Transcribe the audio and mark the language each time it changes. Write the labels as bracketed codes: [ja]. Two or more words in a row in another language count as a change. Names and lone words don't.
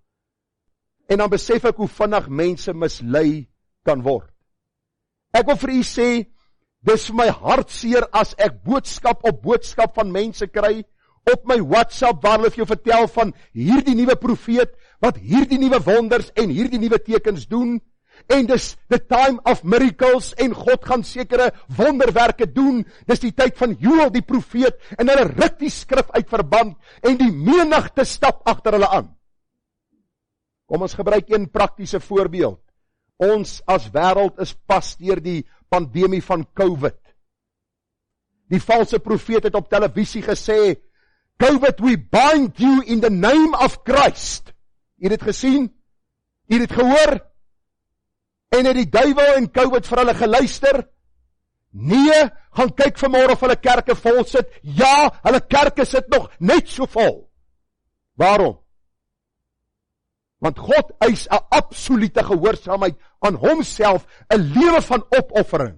[af] En dan besef ek hoe vinnig mense mislei kan word. Ek wil vir u sê, dis vir my hartseer as ek boodskap op boodskap van mense kry, op my WhatsApp, waar hulle vir jou vertel van hierdie nuwe profeet, wat hierdie nuwe wonders en hierdie nuwe tekens doen, en dis [en] the time of miracles, [af] en God gaan sekere wonderwerke doen, dis die tyd van Joël die profeet, en hulle ruk die skrif uit verband, en die menigte stap agter hulle aan. Kom ons gebruik een praktiese voorbeeld. Ons as wêreld is pas deur die pandemie van COVID. Die valse profeet het op televisie gesê, COVID, [en] we bind you in the name of Christ. [af] Jy het dit gesien? Jy het dit gehoor? En het die duiwel en COVID vir hulle geluister? Nee, gaan kyk vanmôre of hulle kerke vol sit. Ja, hulle kerke sit nog net so vol. Waarom? Want God eis 'n absolute gehoorsaamheid aan homself, 'n lewe van opoffering.